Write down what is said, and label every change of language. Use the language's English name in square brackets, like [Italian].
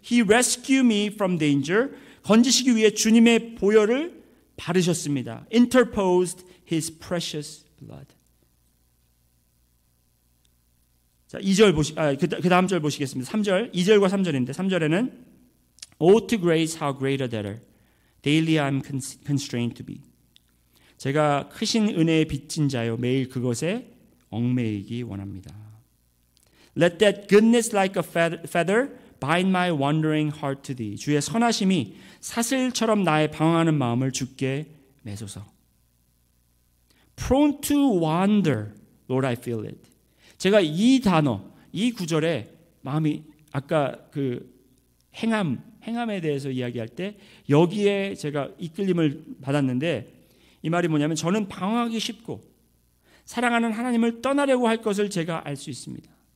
[English] He rescued me from danger. [Korean] 건지시기 위해 주님의 보혈을 바르셨습니다. [English] Interposed his precious blood. [Korean] 자, 2절 그 다음 절 보시겠습니다. 3절, 2절과 3절인데, 3절에는 [English] Oh to grace how great a debtor daily I'm constrained to be. [Korean] 제가 크신 은혜의 빚진 자요 매일 그것에 얽매이기 원합니다. [English] Let that goodness like a feather bind my wandering heart to thee. [Korean] 주의 선하심이 사슬처럼 나의 방황하는 마음을 주께 매소서. [English] prone to wander, Lord, I feel it. [Korean] 제가 이 단어, 이 구절에 마음이 아까 그 행함에 대해서 이야기할 때 여기에 제가 이끌림을 받았는데 이 말이 뭐냐면 저는 방황하기 쉽고 사랑하는 하나님을 떠나려고 할 것을 제가 알 수 있습니다.